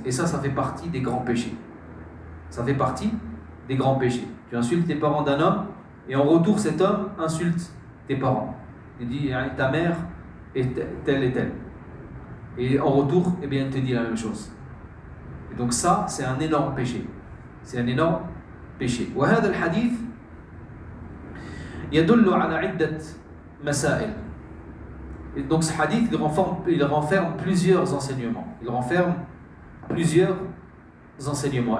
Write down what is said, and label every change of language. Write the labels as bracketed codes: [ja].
[fr] Et ça fait partie des grands péchés. Ça fait partie des grands péchés. Tu insultes les parents d'un homme, et en retour cet homme insulte tes parents. Il dit ta mère est telle et telle. Et en retour, eh bien, il te dit la même chose. Et donc ça, c'est un énorme péché. C'est un énorme péché. [ar] وهذا الحديث يدل على عدة مسائل. [fr] Et donc ce hadith, il renferme plusieurs enseignements. Il renferme plusieurs enseignements.